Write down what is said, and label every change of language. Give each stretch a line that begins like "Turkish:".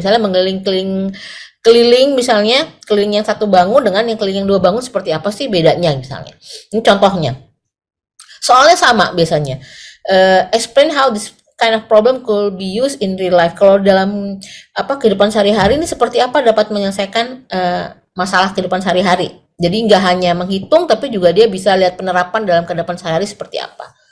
Indonesian: Misalnya keliling misalnya, keliling yang satu bangun dengan yang keliling yang 2 bangun seperti apa sih bedanya misalnya. Ini contohnya. Soalnya sama biasanya.
English: Explain how this kind of problem could be used in real life.
Indonesian: Kalau dalam kehidupan sehari-hari ini seperti apa dapat menyelesaikan masalah kehidupan sehari-hari. Jadi nggak hanya menghitung, tapi juga dia bisa lihat penerapan dalam kehidupan sehari-hari seperti apa.